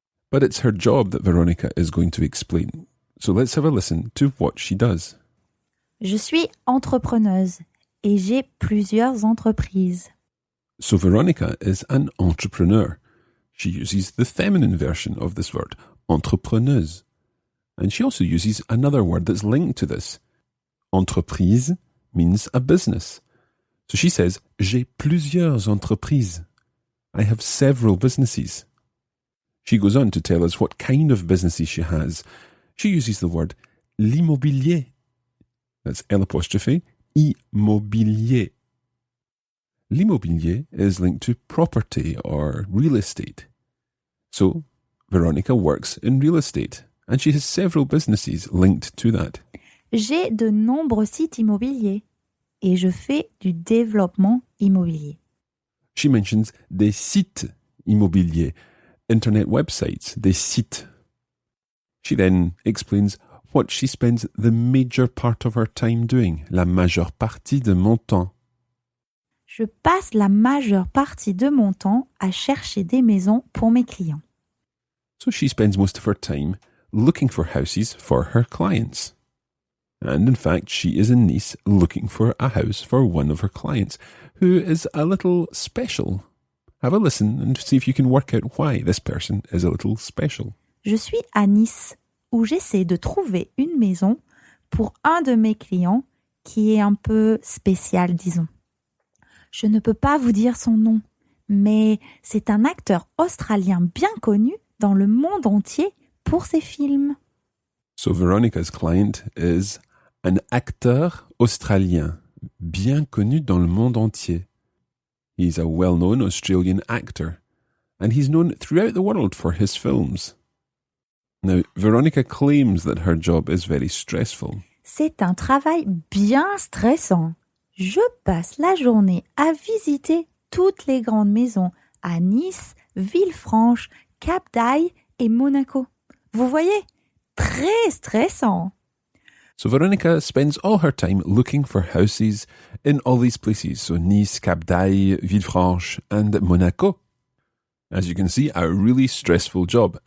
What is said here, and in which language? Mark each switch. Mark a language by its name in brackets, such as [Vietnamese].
[English] But it's her job that Veronica is going to explain. So let's have a listen to what she does. [French] Je suis entrepreneuse et j'ai plusieurs entreprises. [English] So Veronica is an entrepreneur. She uses the feminine version of this word, entrepreneuse. And she also uses another word that's linked to this. Entreprise means a business. So she says, [French] j'ai plusieurs entreprises. [English] I have several businesses. She goes on to tell us what kind of businesses she has. She uses the word l'immobilier. That's L', immobilier. L'immobilier is linked to property or real estate. So, Veronica works in real estate, and she has several businesses linked to that. [French] J'ai de nombreux sites immobiliers et je fais du développement immobilier. [English] She mentions [French] des sites immobiliers, [English] internet websites, des sites. She then explains what she spends the major part of her time doing, [French] la majeure partie de mon temps. Je passe la majeure partie de mon temps à chercher des maisons pour mes clients. [English] So she spends most of her time looking for houses for her clients. And in fact, she is in Nice looking for a house for one of her clients, who is a little special. Have a listen and see if you can work out why this person is a little special. [French] Je suis à Nice, où j'essaie de trouver une maison pour un de mes clients qui est un peu spécial, disons. Je ne peux pas vous dire son nom, mais c'est un acteur australien bien connu dans le monde entier pour ses films. [English] So Veronica's client is an [French] acteur australien bien connu dans le monde entier. [English] He's a well-known Australian actor, and he's known throughout the world for his films. Now, Veronica claims that her job is very stressful. [French] C'est un travail bien stressant. Je passe la journée à visiter toutes les grandes maisons à Nice, Villefranche, Cap d'Aille et Monaco. Vous voyez, très stressant. [English] So Veronica spends all her time looking for houses in all these places. So Nice, Cap d'Aille, Villefranche and Monaco. As you can see, a really stressful job.